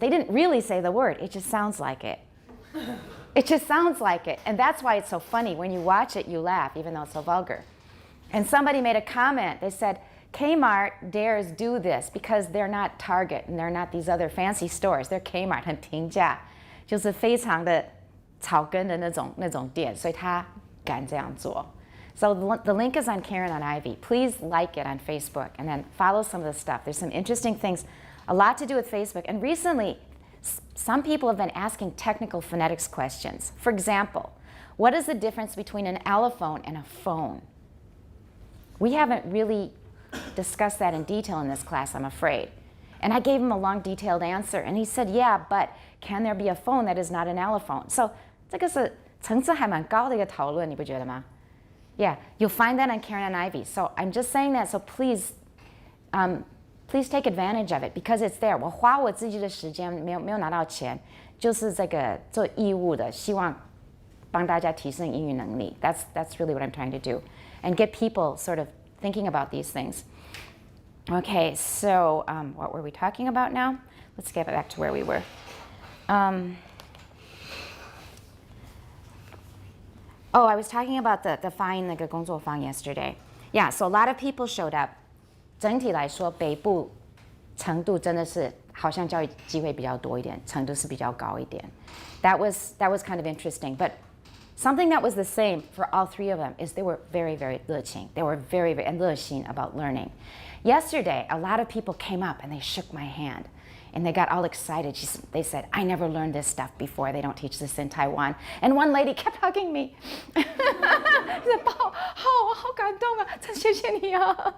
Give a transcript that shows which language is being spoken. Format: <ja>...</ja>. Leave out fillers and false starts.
<en>They didn't really say the word, it just sounds like it. It just sounds like it. And that's why it's so funny. When you watch it, you laugh, even though it's so vulgar. And somebody made a comment. They said, Kmart dares do this because they're not Target and they're not these other fancy stores.</en> <zh>They're Kmart, 很平价，就是非常的草根的那种店，所以他敢这样做。</zh> <en>So the link is on Karen on Ivy. Please like it on Facebook and then follow some of the stuff. There's some interesting things, a lot to do with Facebook. And recently, some people have been asking technical phonetics questions. For example, what is the difference between an allophone and a phone? We haven't really discussed that in detail in this class, I'm afraid. And I gave him a long, detailed answer. And he said, yeah, but can there be a phone that is not an allophone?</en> <zh>So 这个是层次还蛮高的一个讨论，你不觉得吗?</zh> <en>Yeah, you'll find that on Karen and Ivy. So I'm just saying that, so please, please take advantage of it because it's there.</en> <zh>我花我自己的时间没有拿到钱，就是这个做义务的，希望帮大家提升英语能力.</zh> <en>That's really what I'm trying to do, and get people sort of thinking about these things. Okay, so what were we talking about now? Let's get back to where we were. Oh, I was talking about the</en> <zh>发音那个工作坊</zh> <en>yesterday. Yeah, so a lot of people showed up.</en> <zh>整体来说，北部程度真的是好像教育机会比较多一点，程度是比较高一点.</zh> <en>That was kind of interesting. But something that was the same for all three of them is they were very, very</en> <zh>热情.</zh> <en>They were very, very</en> <zh>热心</zh> <en>about learning. Yesterday, a lot of people came up and they shook my hand. And they got all excited. They said, I never learned this stuff before. They don't teach this in Taiwan. And one lady kept hugging me. She said,</en> <zh>好感动啊，真谢谢你啊。</zh>